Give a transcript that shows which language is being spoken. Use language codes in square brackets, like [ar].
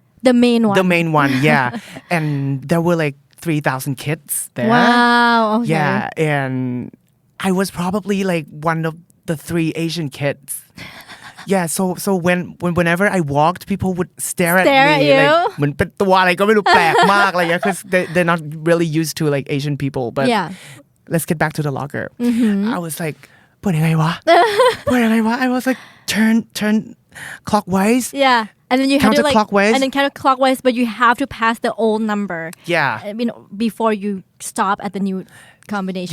[en] The main one. the main one. Yeah. And there were like 3,000 kids there. Wow. Okay. Yeah. And I was probably like one of the 3 Asian kids. Yeah, so whenever I walked, people would stare at me. you? Like, [th] เหมือนเป็นตัวอะไรก็ไม่รู้ แปลกมากอะไรเงี้ย [en] because they're not really used to like Asian people. But Yeah. let's get back to the locker. I was like, [th] เปิดยังไงวะ [en] I was like, turn clockwise. Yeah. And then you have to like Counterclockwise. and then counterclockwise, but you have to pass the old number. Yeah. I mean, before you stop at the new combination.